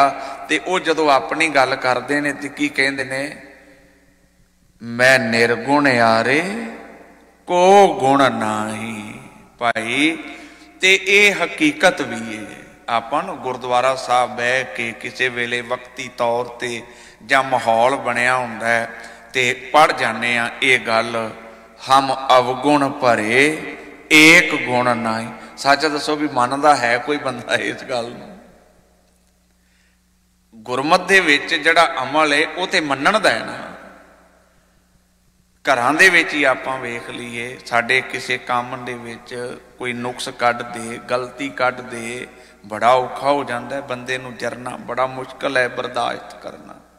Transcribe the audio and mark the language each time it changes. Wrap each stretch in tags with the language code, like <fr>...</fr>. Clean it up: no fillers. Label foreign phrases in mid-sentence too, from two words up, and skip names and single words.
<pa>ਤੇ ਵੋ ਜਦੋਂ ਅਪਨੀ ਗਲ ਕਰਦੇ ਨੇ ਤੇ ਕੀ ਕਹੰਦੇ ਨੇ, ਮੈਂ ਨਿਰਗੁਣ ਆਰੇ ਕੋ ਗੁਣ ਨਾਹੀ। ਭਾਈ ਤੇ ਯੇ ਹਕੀਕਤ ਭੀ ਹੈ। ਆਪਾਂ ਨੂੰ ਗੁਰੁਦੁਆਰਾ ਸਾਹਬ ਬਹ ਕੇ ਕਿਸੀ ਵੇਲੇ ਵਕਤੀ ਤੌਰ ਤੇ ਜਾਂ ਮਾਹੌਲ ਬਣਿਆ ਹੁੰਦਾ ਹੈ ਤੇ ਪੜ੍ਹ ਜਾਨੇ ਆ ਯੇ ਗਲ, ਹਮ ਅਵਗੁਣ ਭਰੇ ਏਕ ਗੁਣ ਨਾਹੀ। ਸਚ ਦਸੋ ਭੀ ਮਨਦਾ ਹੈ ਕੋਈ ਬੰਦਾ ਇਸ ਗਲ ਨੂੰ? ਗੁਰਮਤ ਦੇ ਵਿਚ ਜਿਹੜਾ ਅਮਲ ਹੈ ਵੋ ਤੇ ਮੰਨਣ ਦਾ ਹੈ ਨਾ। ਘਰਾਂ ਦੇ ਵਿਚ ਹੀ ਆਪਾਂ ਵੇਖ ਲਈਏ, ਸਾਡੇ ਕਿਸੀ ਕਾਮ ਦੇ ਵਿਚ ਕੋਈ ਨੁਕਸ ਕਢ ਦੇ, ਗਲਤੀ ਕਢ ਦੇ, ਬੜਾ ਔਖਾ</pa> <hi>हो जाता है</hi> <pa>ਬੰਦੇ ਨੂੰ ਜਰਨਾ, ਬੜਾ ਮੁਸ਼ਕਿਲ ਹੈ ਬਰਦਾਸ਼ਤ ਕਰਨਾ।</pa>